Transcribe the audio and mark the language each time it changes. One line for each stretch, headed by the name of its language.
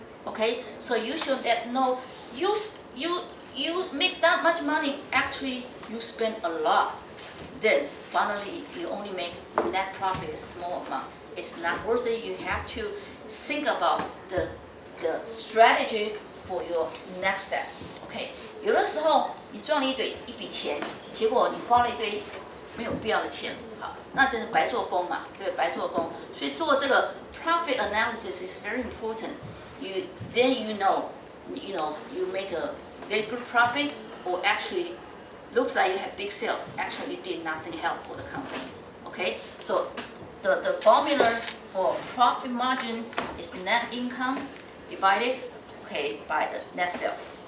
English: Okay, so you should know. You make that much money, actually you spend a lot. Then finally you only make net profit a small amount. It's not worth it. You have to think about the strategy for your next step.
Chinese: OK， 有的时候你赚了一笔钱，结果你花了一堆没有必要的钱，好，那真是白做工嘛，对，白做工。所以做这个
English: profit analysis is very important. Then you make a very good profit, or actually looks like you have big sales. Actually, you did nothing help for the company. Okay, so the formula for profit margin is net income divided by the net sales.